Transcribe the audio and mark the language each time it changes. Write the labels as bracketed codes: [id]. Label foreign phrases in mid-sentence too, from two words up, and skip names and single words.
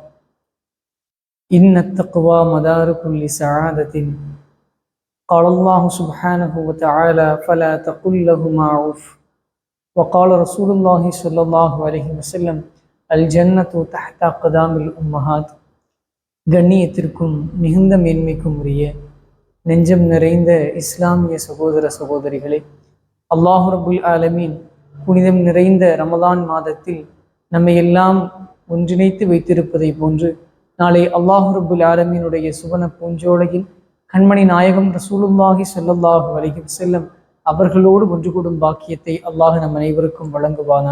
[ar] إن التقوى مدار كل سعادة. قال الله سبحانه وتعالى: فلا تقل لهما عف. وقال رسول الله صلى الله عليه وسلم: الجنة تحت أقدام الأمهات. [ta] கண்ணியத்திற்கும் மிகுந்த மேன்மைக்கும் உரிய நெஞ்சம் நிறைந்த இஸ்லாமிய சகோதர சகோதரிகளே, [ar] الله رب العالمين [ta] புனிதம் நிறைந்த ரமலான் மாதத்தில் நம்மை எல்லாம் ஒன்றிணைத்து வைத்திருப்பதை போன்று நாளை அல்லாஹ் ரபுல் ஆலமீனுடைய சுவன பூஞ்சோலையில் கண்மணி நாயகம் [ar] رسول الله صلى الله عليه وسلم [ta] அவர்களோடு ஒன்று கூடும் பாக்கியத்தை அல்லாஹ் நம் அனைவருக்கும் வழங்குவானாக.